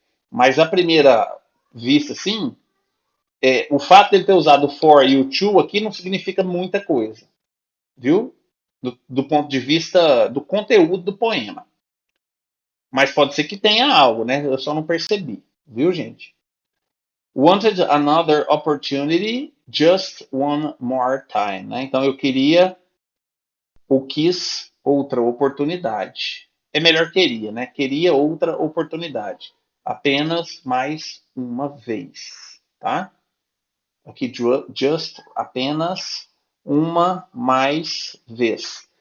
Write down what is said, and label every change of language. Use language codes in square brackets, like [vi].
[pt] Mas à primeira vista, sim, o fato de ele ter usado o for e o to aqui não significa muita coisa, viu? Do ponto de vista do conteúdo do poema. Mas pode ser que tenha algo, né? Eu só não percebi, viu, gente? [en] Wanted another opportunity, just one more time, né? [pt] Então eu queria ou quis outra oportunidade. É melhor queria, né? Queria outra oportunidade. Apenas mais uma vez, tá? Aqui, just, apenas uma mais vez.